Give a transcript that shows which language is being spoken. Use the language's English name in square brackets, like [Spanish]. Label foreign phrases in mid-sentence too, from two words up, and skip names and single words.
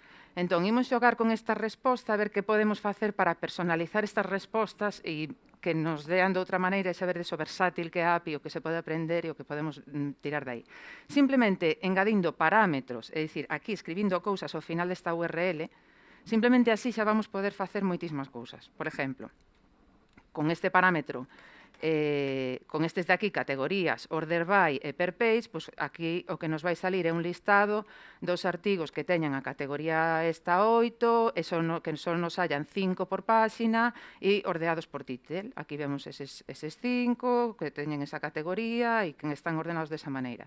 [Galician] Entón, imos xogar con esta resposta a ver que podemos facer para personalizar estas respostas e que nos dean de outra maneira e saber o versátil que é a API, o que se pode aprender e o que podemos tirar de aí. Simplemente engadindo parámetros, é dicir, aquí escribindo cousas ao final desta URL, simplemente así xa vamos poder facer moitísimas cousas. Por exemplo, con este parámetro, con estes de aquí, categorías, [English] order by e per page, [Galician] pois aquí o que nos vai salir é un listado dos artigos que teñan a categoría esta 8, e que só nos hallan 5 por páxina e ordeados por título. Aquí vemos eses 5 que teñen esa categoría e que están ordenados desa maneira.